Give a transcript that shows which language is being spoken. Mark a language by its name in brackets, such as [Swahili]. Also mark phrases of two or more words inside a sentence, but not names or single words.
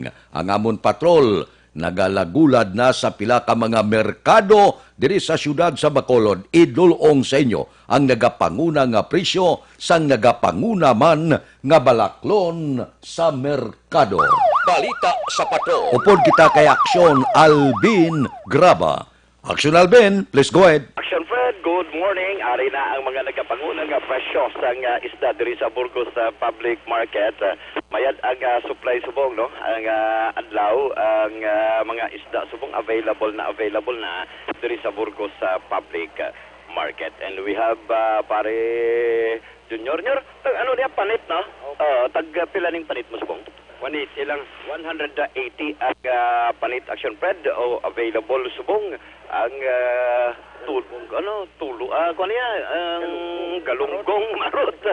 [Hiligaynon] Ang amon patrol nagalagulad na sa pila ka mga merkado diri sa syudad sa Bacolod. Idulong sa inyo ang nagapanguna nga presyo sang nagapanguna man nga balaklon sa merkado. Balita sa pato. Upod kita kay Aksyon Alvin Graba. Aksyon Alvin, [English] please go ahead. Action Fred, good morning. [Hiligaynon] Ari na ang mga nagkapangunang presyo sa isda diri sa Burgos Public Market. Mayad ang supply subong, no? Ang adlaw, ang mga isda subong available na diri sa Burgos Public Market. [English] And we have pare Junior, [Hiligaynon] ano niya panit, [English] no? [Hiligaynon] Tag pila ning panit mo subong? 180 lang. 180 ang panit Action Fred o available subong ang galunggong marot.